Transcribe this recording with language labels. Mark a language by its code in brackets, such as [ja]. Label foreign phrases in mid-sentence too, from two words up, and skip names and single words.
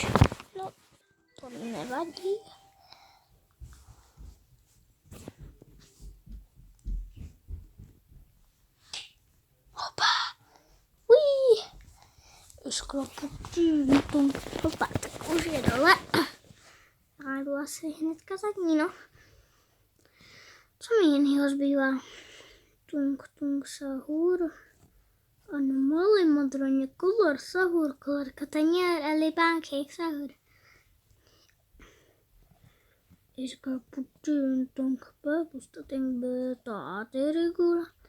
[cs] No, to nevadí. Hopa. Ují. Sklopu. Hopa, tak už je dole. Já jdu asi hnedka za ní, no. Co mi jinýho zbývá? Tung sahur. Anomaly modroně kolor sahur. Kolor kataněr eli pancake sahur. Iska putin tung pustating beta aterigula.